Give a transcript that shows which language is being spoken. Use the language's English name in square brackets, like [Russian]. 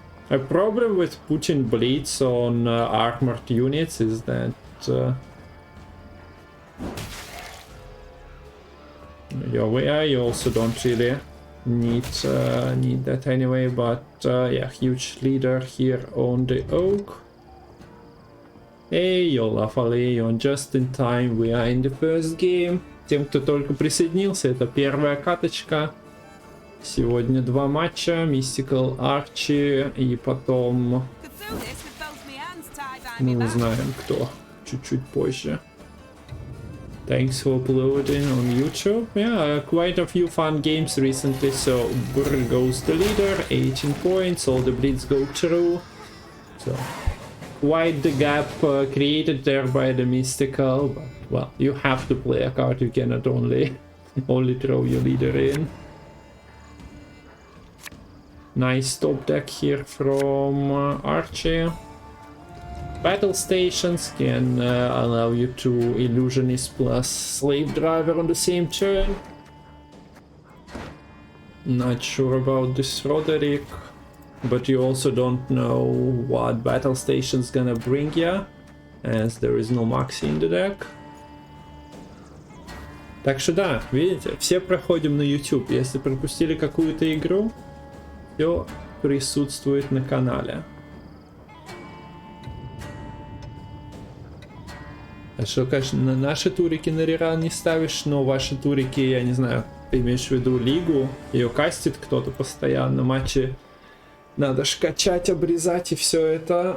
[English] A problem with putting bleeds on armored units is that you also don't really need that anyway, but yeah, huge leader here on the oak. Hey, lovely, you're just in time, we are in the first game. [Russian] Тем, кто только присоединился, это первая каточка. Сегодня два матча, Mistikal, Archi, и потом мы узнаем, кто чуть-чуть позже. [English] Thanks for uploading on YouTube. Yeah, quite a few fun games recently. So Brr goes the leader, 18 points, all the bleeds go through. So quite the gap created there by the Mistikal, but well, you have to play a card, you cannot only throw your leader in. Nice top deck here from Archi. Battle stations can allow you to illusionist plus slave driver on the same turn. Not sure about this Roderick, but you also don't know what battle station's gonna bring ya, as there is no maxi in the deck. [Russian] Так что да, видите, все проходим на YouTube. Если пропустили какую-то игру, все присутствует на канале. А что, конечно, на наши турики на реран не ставишь, но ваши турики, я не знаю, ты имеешь в виду лигу, ее кастит кто-то постоянно, матчи надо ж качать, обрезать и все это.